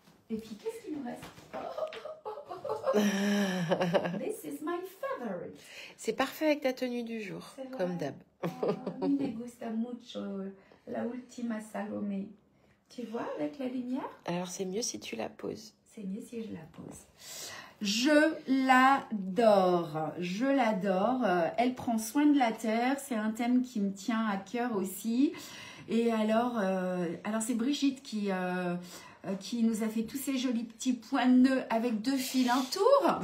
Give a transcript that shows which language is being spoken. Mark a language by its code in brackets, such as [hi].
[fr] Et puis, qu'est-ce qu'il nous reste? [en] This is my favorite. [fr] C'est parfait avec ta tenue du jour, comme d'hab. [es] Me gusta mucho la última Salomé. [fr] Tu vois, avec la lumière? Alors, c'est mieux si tu la poses. C'est mieux si je la pose. Je l'adore. Je l'adore. Elle prend soin de la terre. C'est un thème qui me tient à cœur aussi. Et alors c'est Brigitte qui nous a fait tous ces jolis petits points de nœud avec 2 fils un tour.